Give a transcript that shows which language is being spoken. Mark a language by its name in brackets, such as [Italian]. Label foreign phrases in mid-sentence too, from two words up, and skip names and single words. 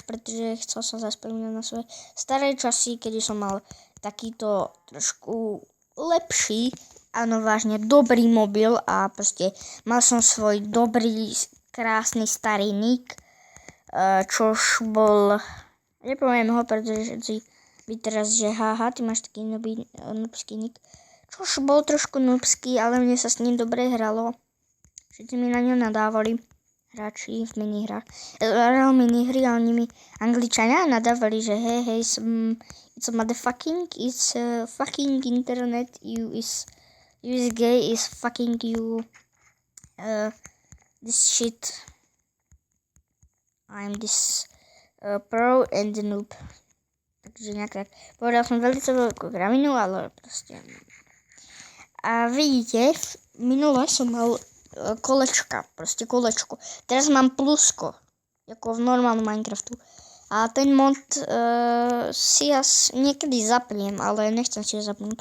[Slovak] pretože chcel sa zaspomínať na svoje staré časy, kedy som mal takýto trošku lepší, áno, vážne dobrý mobil a proste mal som svoj dobrý, krásny starý nick, čož bol, nepoviem ho, pretože si by teraz, že haha, ty máš taký noobský nick, čož bol trošku noobský, ale mne sa s ním dobre hralo. Všetci mi na ňo nadávali, hráči v minihrách. Hral minihry a oni mi Angličania nadávali, že hej, [English] it's a motherfucking, it's fucking internet, you is gay, is fucking you, this shit, I'm this pro and noob. [Slovak] Takže nejak tak. Povedal som veľmi veľkú kravinu, ale proste. A vidíte, minule som mal kolečko. Teraz mám plusko, ako v normálnom Minecraftu. A ten mod si niekedy zapnem, ale nechcem si ho zapnúť.